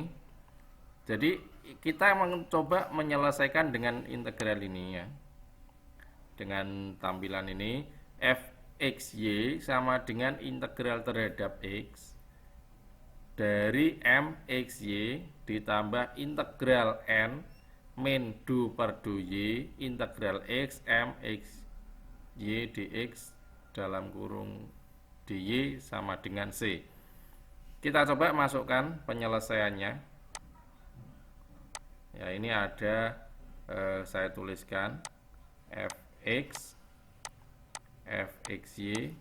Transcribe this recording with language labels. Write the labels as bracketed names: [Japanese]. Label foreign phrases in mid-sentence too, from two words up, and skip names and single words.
[Indonesian] Jadi kita mencoba menyelesaikan dengan integral ini, ya. Dengan tampilan ini fxy sama dengan integral terhadap x dari mxy ditambah integral n min du per du y integral x mxy dx dalam kurung dy sama dengan c. Kita coba masukkan penyelesaiannya. Ya, ini ada saya tuliskan fxy.